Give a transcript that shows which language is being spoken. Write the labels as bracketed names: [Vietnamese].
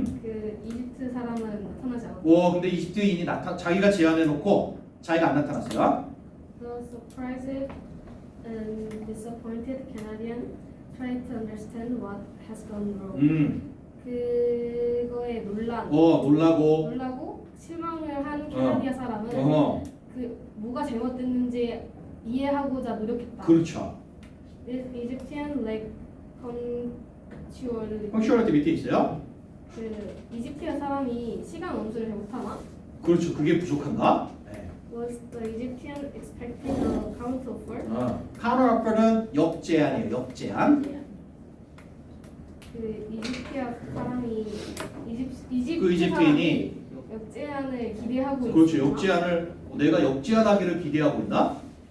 [Korean] 그 이집트 사람은 나타나지 않았다. 오, 근데 이집트인이 자기가 제안해놓고 자기가 안 나타났어요. [English] The surprised and disappointed Canadian tried to understand what has gone wrong. [Korean] 그거에 놀라고 실망을 한 캐나디아 사람은 그 뭐가 잘못됐는지 이해하고자 노력했다. 그렇죠. [English] This Egyptian like punctuality. [Korean] 펑슈얼리티 밑에 있어요. 그 이집트의 사람이 시간 엄수를 잘 못하나? 그렇죠. 그게 부족한가? 네. [English] Was the Egyptian expecting a counter offer? [Korean] 카운터 역제안이에요. 역제안. 그 이집트의 사람이 이집트 그 이집트인이 역제안을 기대하고 그렇죠. 있나? 역제안을 내가 역제안하기를 기대하고 있나?